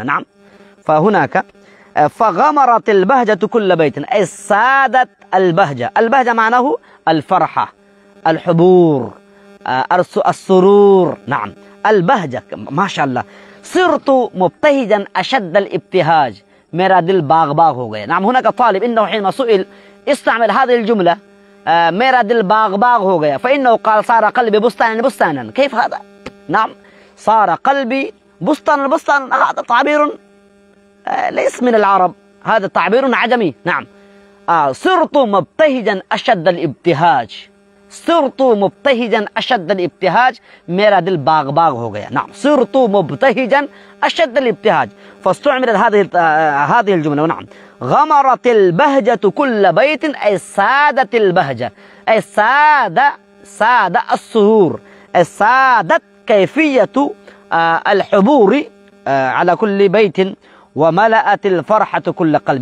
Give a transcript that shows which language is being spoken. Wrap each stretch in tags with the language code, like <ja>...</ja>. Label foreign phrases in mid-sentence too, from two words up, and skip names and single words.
<ar>نعم، فهناك فغمرت البهجة كل بيت أي سادت البهجة. البهجة معناه الفرحة، الحبور، السرور. نعم، البهجة. ما شاء الله، صرت مبتهجا أشد الابتهاج،</ar> <hi>मेरा दिल बाग बाग हो गया.</hi> <ar>نعم، هناك طالب إنه حينما سئل استعمل هذه الجملة</ar> <hi>मेरा दिल बाग बाग हो गया،</hi> <ar>فإنه قال صار قلبي بستانا. كيف هذا؟ نعم، صار قلبي بستانا. هذا تعبير ليس من العرب، هذا تعبير عجمي. نعم، صرت مبتهجا أشد الابتهاج، صرت مبتهجا أشد الابتهاج،</ar> <hi>मेरा दिल बाग बाग हो गया.</hi> <ar>نعم، صرت مبتهجا أشد الابتهاج، فاستعملت هذه الجملة. نعم، غمرت البهجة كل بيت أي سادت البهجة، أي ساد السرور، سادت كيفية الحبور على كل بيت، وملأت الفرحة كل قلب.</ar>